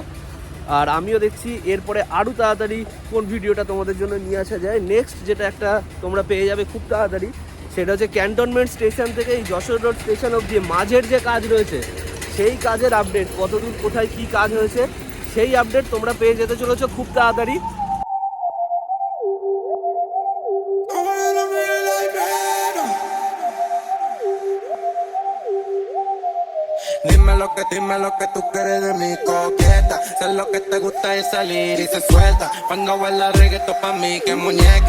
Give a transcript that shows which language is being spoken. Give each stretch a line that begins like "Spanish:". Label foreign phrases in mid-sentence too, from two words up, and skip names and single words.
Bangla: আর আমিও দেখছি এরপরে আরও তাড়াতাড়ি কোন ভিডিওটা তোমাদের জন্য নিয়ে আসা যায়। নেক্সট যেটা একটা তোমরা পেয়ে যাবে খুব তাড়াতাড়ি, সেটা হচ্ছে
English: cantonment station
Bangla: থেকে এই যশোর রোড স্টেশন অবধি মাঝের যে কাজ রয়েছে, সেই কাজের আপডেট, কতদূর কোথায় কি কাজ হয়েছে সেই আপডেট তোমরা পেয়ে যেতে চলেছো খুব তাড়াতাড়ি।
Spanish: Dime lo que tú quieres de mi coqueta. Sé lo que te gusta es salir y se suelta. Cuando baila reggaetón pa' mí que muñeca.